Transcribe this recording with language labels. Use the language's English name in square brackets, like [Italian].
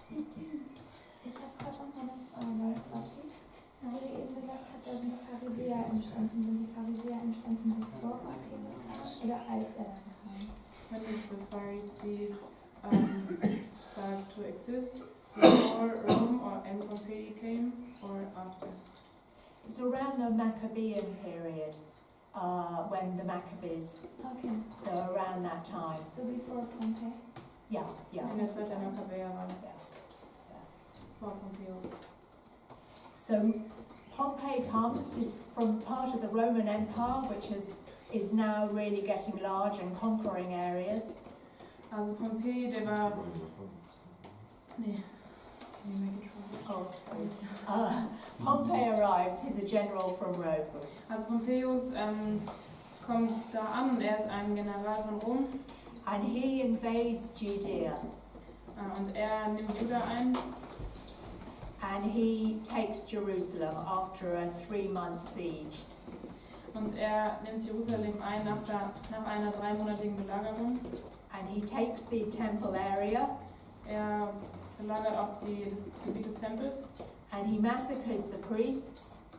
[German] Ich habe gerade noch mal eine Frage, Vati. Wo du eben gesagt hast, da sind Pharisäer entstanden. Sind die Pharisäer entstanden bevor Pompeius kam oder als er dann kam? [English] When did the Pharisees start to exist? Before Rome or and Pompey came, or after? It's around the Maccabean period, when the Maccabees, Okay, so around that time. so before Pompey. Yeah, yeah. [German] In der Zeit der Makkabäer war das. [English] Yeah. [German] Vor Pompeius. [English] So Pompey comes, he's from part of the Roman Empire, which is now really getting large and conquering areas. [German] Also Pompey, der war... Nee. [English] Can you make it short? Oh, sorry. Pompey arrives, he's a general from Rome. [German] Also Pompeius kommt da an und er ist ein General von Rom [English] And he invades Judea [German] und er nimmt Juda ein [English] and he takes Jerusalem after a 3-month siege. [German] und er nimmt Jerusalem ein nach einer 3-monatigen Belagerung. [English] And he takes the temple area [German] Er belagert auch das Gebiet des Tempels. [English] and he massacres the priests